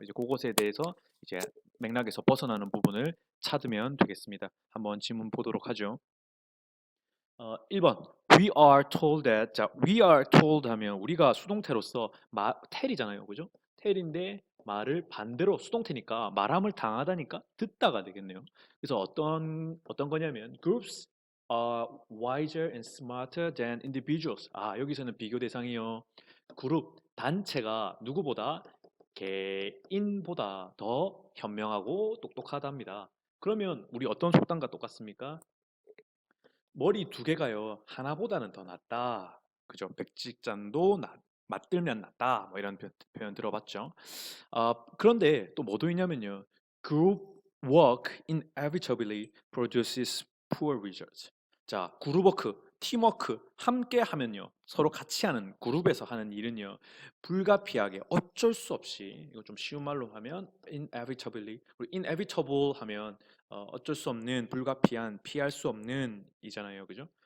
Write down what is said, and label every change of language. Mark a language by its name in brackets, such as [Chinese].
[Korean] 이제 그것에 대해서 이제 맥락에서 벗어나는 부분을 찾으면 되겠습니다. 한번 질문 보도록 하죠. 1번. [English] We are told that. [Korean] 자, [English] we are told [Korean] 하면 우리가 수동태로서 tell이잖아요. 그죠? tell인데 말을 반대로 수동태니까 말함을 당하다니까 듣다가 되겠네요. 그래서 어떤 거냐면 [English] groups are wiser and smarter than individuals. [Korean] 여기서는 비교 대상이요. 그룹 단체가 누구보다 개인보다 더 현명하고 똑똑하답니다. 그러면 우리 어떤 속담과 똑같습니까? 머리 두 개가요 하나보다는 더 낫다. 그죠? 백직장도 맞들면 낫다. 뭐 이런 표현 들어봤죠. 그런데 또 뭐도 있냐면요. [English] Group work inevitably produces poor results. [Korean] 자, 그룹워크, 팀워크 함께 하면요. 서로 같이 하는 그룹에서 하는 일은요. 불가피하게 어쩔 수 없이 이거 좀 쉬운 말로 하면 inevitably 그리고 inevitable 하면 어쩔 수 없는 불가피한 피할 수 없는 이잖아요. 그죠?